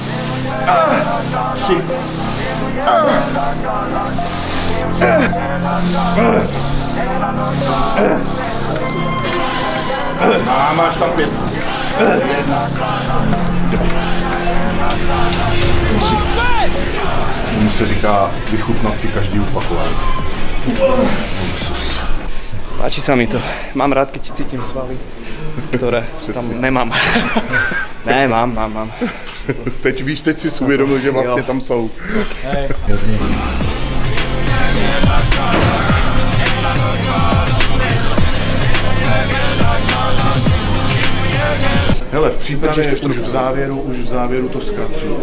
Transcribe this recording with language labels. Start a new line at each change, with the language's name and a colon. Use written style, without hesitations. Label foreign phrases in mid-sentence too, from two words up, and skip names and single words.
Czech: 3. A máš tam 5. 1, 2. Tomu se říká vychutnat si každý opakování.
Slovak: Páči sa mi to. Mám rád, keď cítim svaly, ktoré tam nemám.
Czech: Ne, mám. Teď víš, teď si uvědomil, že vlastně tam jsou.
Slovak: Hej.
Czech: Hele, v přípravě už v závěru to zkracuju.